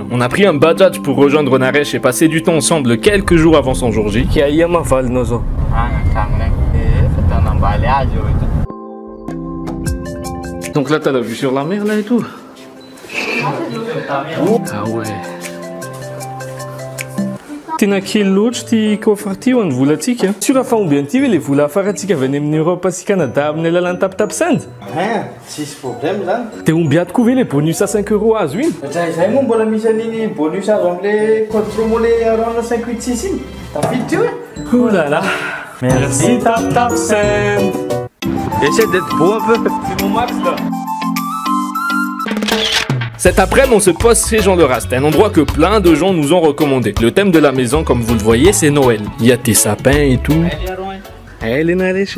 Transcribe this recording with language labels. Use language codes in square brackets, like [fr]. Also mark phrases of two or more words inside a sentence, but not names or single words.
[fr] On a pris un bajaj pour rejoindre Naresh et passer du temps ensemble quelques jours avant son jour J. Donc là t'as la vue sur la mer là et tout. Ah ouais. [mg] Tena kely loatra ty coffre ty ho an'ny volantsika. Sura fa omby an'ity ve le vola afaratsika avy any amin'ny Europe sy Canada amin'ny alalan'ny tapitapy-sandy? Tsisy problème zany. Te omby ato koa ve le [fr] bonus à 5 € [mg] azo iny? Izay moa mbola misy an'iny bonus azo am'le [fr] code promo [mg] le arona 586 iny. Tafidy ty hoe? [fr] Oh là là. Merci tapitapy-sandy. Essaie d'être beau un peu. C'est mon max là. Cet après-midi, on se pose chez Jean le Rast, un endroit que plein de gens nous ont recommandé. Le thème de la maison, comme vous le voyez, c'est Noël. Il y a tes sapins et tout. Elle est Naresh.